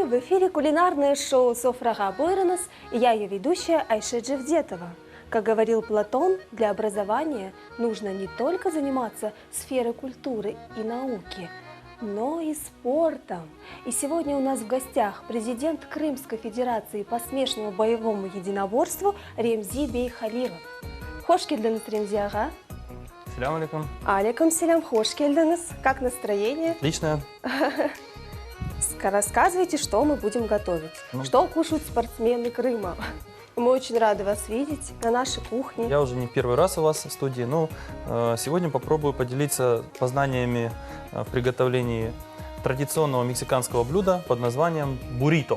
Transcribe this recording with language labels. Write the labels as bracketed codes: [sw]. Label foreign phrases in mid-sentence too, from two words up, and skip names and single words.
[ru] В эфире кулинарное шоу «Софрага Бойранас» и я, ее ведущая Айша Джевдетова. Как говорил Платон, для образования нужно не только заниматься сферой культуры и науки, но и спортом. И сегодня у нас в гостях президент Крымской Федерации по смешанному боевому единоборству Ремзи Бей Халилов. [crh] Хош келдіңіз, Ремзи ага. [ar] سلام عليكم. عليكم سلام, [crh] хош келдіңіз. [ru] Как настроение? Отлично. Рассказывайте, что мы будем готовить. Что кушают спортсмены Крыма. Мы очень рады вас видеть на нашей кухне. Я уже не первый раз у вас в студии, но сегодня попробую поделиться познаниями в приготовлении традиционного мексиканского блюда под названием буррито.